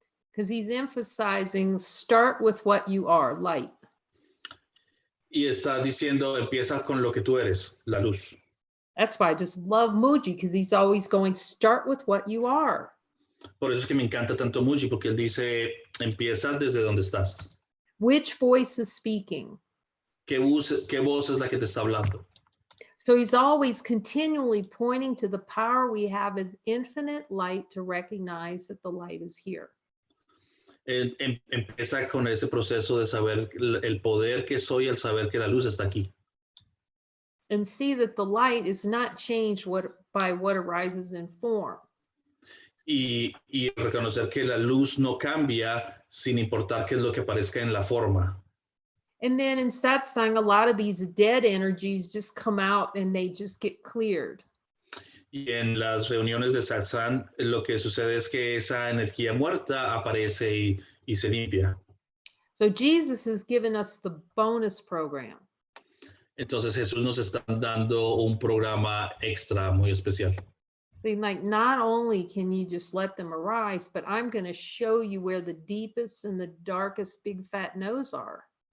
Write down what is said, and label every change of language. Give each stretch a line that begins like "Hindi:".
English: Because he's emphasizing start with what you are, light.
Spanish: Y está diciendo, empieza con lo que tú eres, la luz.
English: That's why I just love Muji, because he's always going, start with what you are.
Spanish: Por eso es que me encanta tanto Muji, porque él dice, empieza desde donde estás.
English: Which voice is speaking?
Spanish: ¿Qué voz es la que te está hablando?
English: So he's always continually pointing to the power we have as infinite light to recognize that the light is here.
Spanish: Empieza con ese proceso de saber el poder que soy al saber que la luz está aquí.
English: And see that the light is not changed by what arises in form.
Spanish: Y reconocer que la luz no cambia sin importar qué es lo que aparezca en la forma.
English: And then in satsang, a lot of these dead energies just come out and they just get cleared.
Spanish: Y en las reuniones de satsang, lo que sucede es que esa energía muerta aparece y se limpia.
English: So Jesus has given us the bonus program.
Spanish: Entonces Jesús nos está dando un programa extra muy especial.
English: Being like, not only can you just let them arise, but I'm going to show you where the deepest and the darkest big fat no's are.